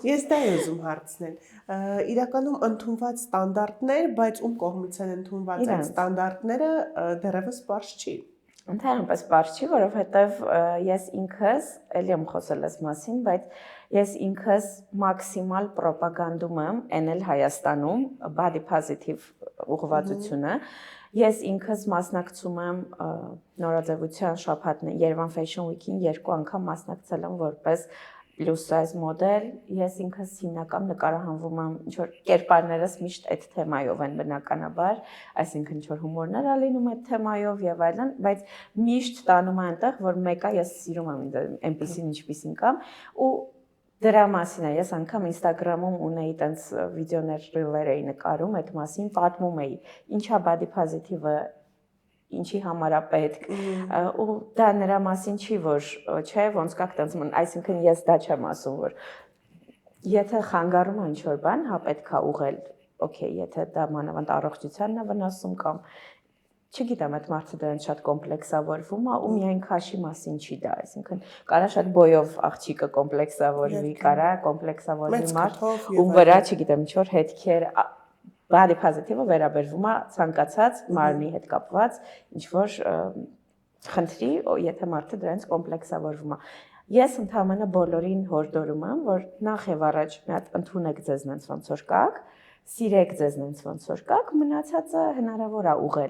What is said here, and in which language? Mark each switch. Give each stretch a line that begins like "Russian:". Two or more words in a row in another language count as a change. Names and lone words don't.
Armenian: ես դա եմ ուզում հարցնել իրականում ընդունված ստանդարտներ բայց ում կողմից են ընդունված այդ ստանդարտները դեռևս բարձ չի Ընդհանրապես բարձ չի, որովհետև ես ինքս, էլի եմ խոսել այս մասին, բայց ես ինքս մաքսիմալ պրոպագանդում եմ էնել Հայաստանում
English: body positive
Armenian: ուղղվածությունը, ես ինքս մասնակցում եմ նորաձևության շաբաթն Երևան Fashion Week-ին 2 անգամ մասնակցել եմ որպես
English: plus size model,
Armenian: ես ինքս հիմնական նկարահանվում եմ ինչ-որ կերպարներս միշտ այդ թեմայով են բնականաբար, այսինքն ինչ-որ հումորներ ալինում այդ թեմայով եւ այլն, բայց միշտ տանում եմ այնտեղ, որ մեկը ես սիրում եմ այնպեսին ինչպեսին կամ ու դրա մասին է, ես անգամ Instagram-ում ունեի տենց վիդեոներ, ռիլեր էի նկարում այդ մասին, պատմում էի, ինչա
English: body positive-ը
Armenian: ինչի համար է պետք ու դա նրա մասին չի որ չէ ոնց կա տենց այսինքն ես դա չեմ ասում որ եթե խանգարում է ինչ որ բան հա պետք է ուղղել օքեյ եթե դա մանավանդ առողջությանն է վնասում կամ չգիտեմ այդ մարդը դրանից շատ կոմպլեքսավորվում է ու միայն քաշի մասին չի դա այսինքն կարա շատ բոյով աղջիկը կոմպլեքսավորվի կարա կոմպլեքսավորվի մարդ ու վրա չգիտեմ ինչ որ հետքեր
English: body positive-ը
Armenian: վերաբերվում է ցանկացած մարմնի հետ կապված ինչ որ խնդրի, եթե մարդը դրանից կոմպլեքսավորվում է։ Ես ընդհանրապես բոլորին հորդորում եմ, որ նախ եւ առաջ մի հատ ընդունեք ձեզ նենց ոնց որ կաք, սիրեք ձեզ նենց ոնց որ կաք, մնացածը հնարավոր է ուղղել։